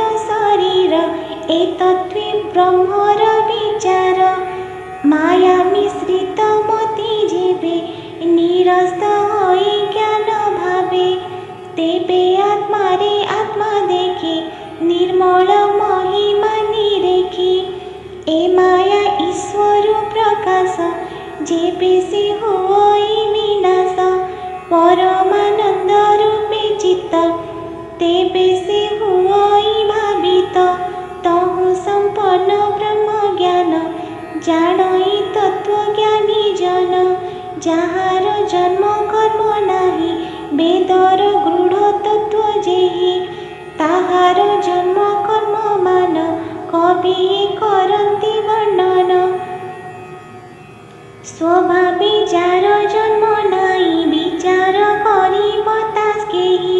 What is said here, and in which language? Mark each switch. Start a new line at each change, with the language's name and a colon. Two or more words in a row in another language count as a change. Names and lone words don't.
Odia: ଶରୀର ଏତତ୍ୱେ ବ୍ରହ୍ମର ବିଚାର ମାୟା ମିଶ୍ରିତ ମତି ଯେବେ ନିରସ୍ତ ହୋଇ ଜ୍ଞାନ ଭାବେ ତେବେ ଆତ୍ମାରେ ଆତ୍ମା ଦେଖେ ନିର୍ମଳ ମହିମା ନିରେଖି ଏ ମାୟା ଈଶ୍ୱର ପ୍ରକାଶ ଯେବେ ସେ ହୋଇ ବିନାଶ ପରମାନନ୍ଦ ରୂପେ ଚିତ୍ତ ତେବେ ସେ ହୋଇ ଭାବିତ ତହୁଁ ସମ୍ପନ୍ନ ବ୍ରହ୍ମ ଜ୍ଞାନ ଜାଣଇ ତତ୍ତ୍ୱ ଜ୍ଞାନୀ ଜନ ଯାହାର ଜନ୍ମ କର୍ମ ନାହିଁ ବେଦର ଗୃଢ଼ ତତ୍ତ୍ୱ ଯେହି ତାହାର ଜନ୍ମ କର୍ମମାନ କବି କରନ୍ତି ବର୍ଣ୍ଣନ। ସ୍ୱଭାବେ ଯାର ଜନ୍ମ ନାଇଁ ବିଚାର କରିବ ତାସ୍ କେହି।